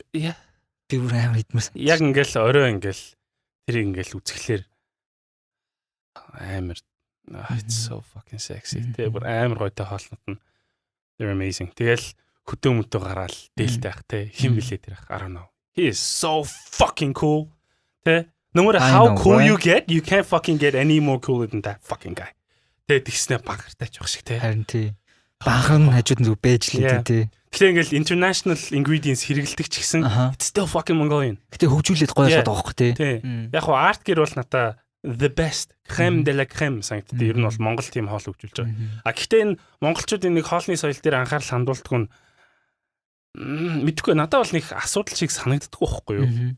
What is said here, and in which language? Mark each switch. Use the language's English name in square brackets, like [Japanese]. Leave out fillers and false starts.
[Mongolian] би бүр амар идмэрсэн. Яг ингээл орой ингээл тэр ингээл үзэхлээр амар [English] it's so fucking sexy. [Mongolian] Тэгээ бүр амар гойтой хоолнот нь [English] they're amazing. [Mongolian] Тэгэл хөдөө мөдөө гараал дээлтэй ах те хин блээ тэр ах [English] I don't know. He is so fucking cool. Тэ no matter how cool you get, you can't fucking get any more cooler than that fucking guy. [Mongolian] Тэ тэгснэ банхартай ч байх шиг те. Харин тий. Банхан хажууд нь зүг байж лээ тий. Тэгэхээр ингээл international ingredients хэрэгэлдэг ч гэсэн [English] it's still fucking Mongolian. [Mongolian] Гэтэ хөгжүүлээд гоё шат байгаа хөх тий. Яг хуу арт гэр бол надаа [English] the best crème de la crème [Mongolian] санагддаг. Ер нь бол Монгол тийм хоол хөгжүүлж байгаа. Гэхдээ энэ монголчуудын нэг хоолны соёл дээр анхаарал хандуулдаг нь мэдгүй надад бол нэг асуудал шиг санагддаг байхгүй юу?